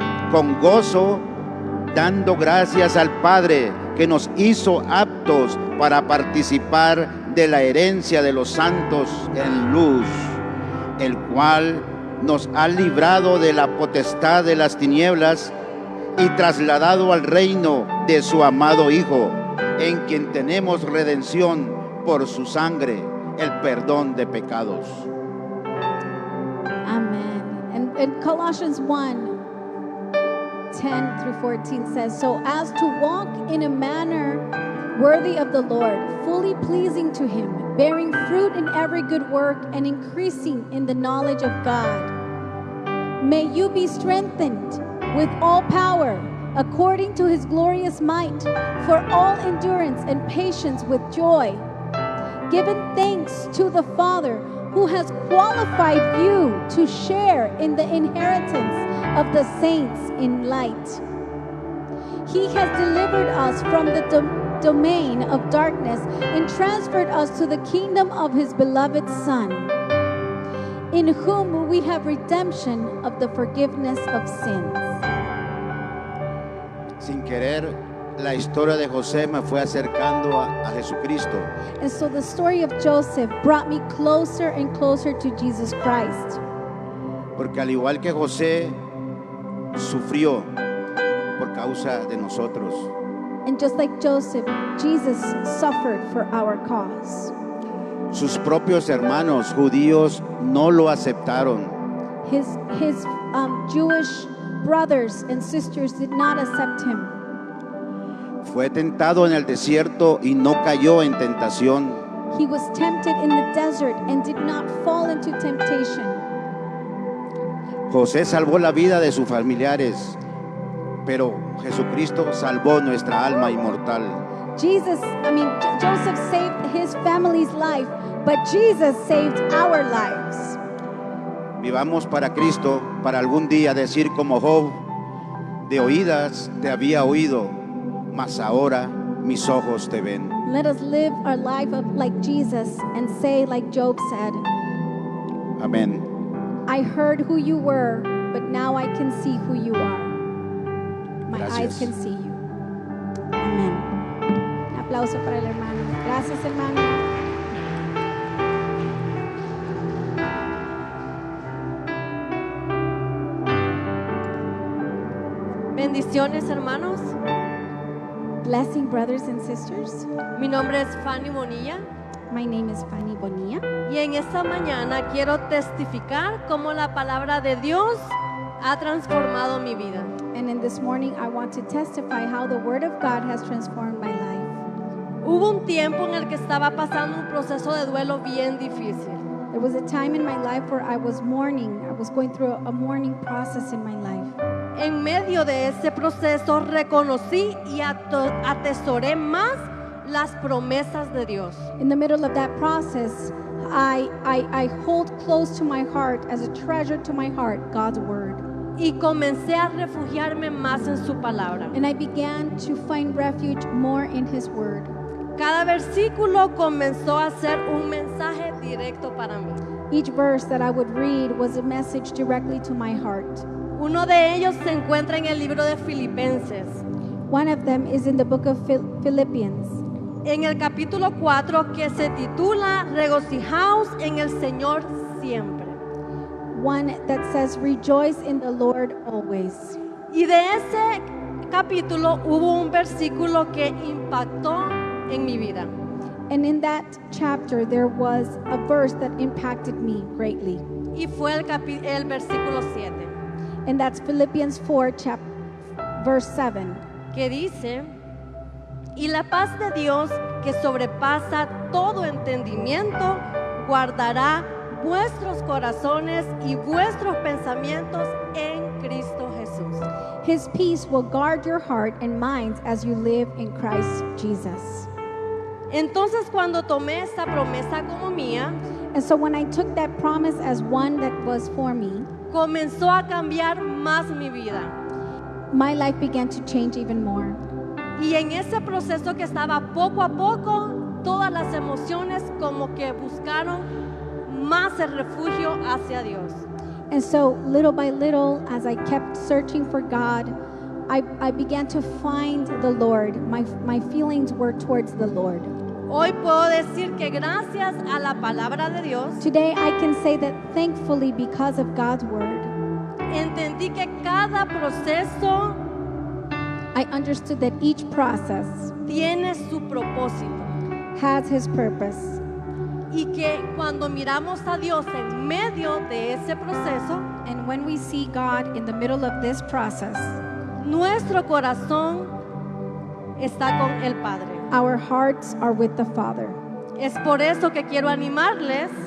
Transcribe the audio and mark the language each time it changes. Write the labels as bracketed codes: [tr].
[es] con gozo, dando gracias al Padre que nos hizo aptos para participar de la herencia de los santos en luz, el cual nos ha librado de la potestad de las tinieblas y trasladado al reino de su amado Hijo, en quien tenemos redención por su sangre, el perdón de pecados. [en] Amen. And Colossians 1, 10 through 14 says, "So as to walk in a manner worthy of the Lord, fully pleasing to him, bearing fruit in every good work and increasing in the knowledge of God. May you be strengthened with all power, according to his glorious might, for all endurance and patience with joy, giving thanks to the Father who has qualified you to share in the inheritance of the saints in light. He has delivered us from the domain of darkness and transferred us to the kingdom of his beloved Son, in whom we have redemption of the forgiveness of sins." [es] Sin querer, la historia de José me fue acercando a Jesucristo. [en] And so the story of Joseph brought me closer and closer to Jesus Christ. [es] Porque al igual que José, sufrió por causa de nosotros. [en] And just like Joseph, Jesus suffered for our cause. [es] Sus propios hermanos judíos no lo aceptaron. [en] His Jewish brothers and sisters did not accept him. [es] Fue tentado en el desierto y no cayó en tentación. [en] He was tempted in the desert and did not fall into temptation. [es] José salvó la vida de sus familiares, pero Jesucristo salvó nuestra alma inmortal. [en] Joseph saved his family's life, but Jesus saved our lives. [es] Vivamos para Cristo, para algún día decir como Job: de oídas te había oído, mas ahora mis ojos te ven. [en] Let us live our life like Jesus and say like Job said, [es] Amén. [en] I heard who you were, but now I can see who you are. My eyes [es] Gracias. [en] can see you. Amén. [es] Un aplauso para el hermano. Gracias, hermano. Bendiciones, hermanos. [en] Blessing, brothers and sisters. [es] Mi nombre es Fanny Bonilla [en] My name is Fanny Bonilla. [es] y en esta mañana quiero testificar cómo la palabra de Dios ha transformado mi vida. [en] And in this morning, I want to testify how the Word of God has transformed my life. [es] Hubo un tiempo en el que estaba pasando un proceso de duelo bien difícil. [en] There was a time in my life where I was mourning. I was going through a mourning process in my life. [es] En medio de ese proceso reconocí y atesoré más las promesas de Dios. [en] In the middle of that process, I hold close to my heart, as a treasure to my heart, God's word. [es] Y comencé a refugiarme más en su palabra. [en] And I began to find refuge more in his word. [es] Cada versículo comenzó a ser un mensaje directo para mí. [en] Each verse that I would read was a message directly to my heart. [es] Uno de ellos se encuentra en el libro de Filipenses, [en] One of them is in the book of Philippians, [es] en el capítulo 4, que se titula Regocijaos en el Señor siempre. [en] one that says, "Rejoice in the Lord always." [es] Y de ese capítulo hubo un versículo que impactó en mi vida. [en] And in that chapter, there was a verse that impacted me greatly. [es] Y fue el versículo 7, [en] And that's Philippians 4, verse 7. [es] que dice: y la paz de Dios, que sobrepasa todo entendimiento, guardará vuestros corazones y vuestros pensamientos en Cristo Jesús. [en] His peace will guard your heart and minds as you live in Christ Jesus. [es] Entonces, cuando tomé esta promesa como mía, [en] And so when I took that promise as one that was for me, [es] comenzó a cambiar más mi vida. [en] my life began to change even more. [es] Y en ese proceso que estaba poco a poco, todas las emociones como que buscaron más el refugio hacia Dios. [en] And so little by little, as I kept searching for God, I began to find the Lord. My feelings were towards the Lord. [es] Hoy puedo decir que gracias a la palabra de Dios, [en] Today I can say that thankfully, because of God's word, [es] entendí que cada proceso [en] I understood that each process [es] tiene su propósito. [en] has his purpose. [es] Y que cuando miramos a Dios en medio de ese proceso, [en] And when we see God in the middle of this process, [es] nuestro corazón está con el Padre. [en] our hearts are with the Father. [es] Es por eso que quiero animarles